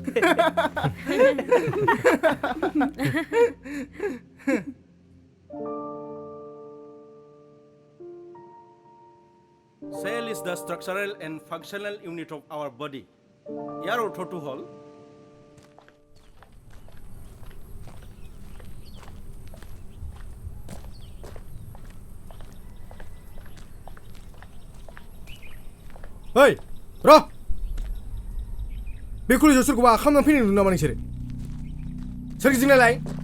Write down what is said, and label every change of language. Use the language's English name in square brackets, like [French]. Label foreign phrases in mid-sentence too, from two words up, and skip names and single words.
[English] Cell is the structural and functional unit of our body. [Assamese] ইয়াৰ অৰ্থটো হ'ল [Bodo] ओइ र' बे कलेजाव सोरखौबा खालामनानै फैनाय नुदों नामा नोंसोरो सोरगिदिं नायलाय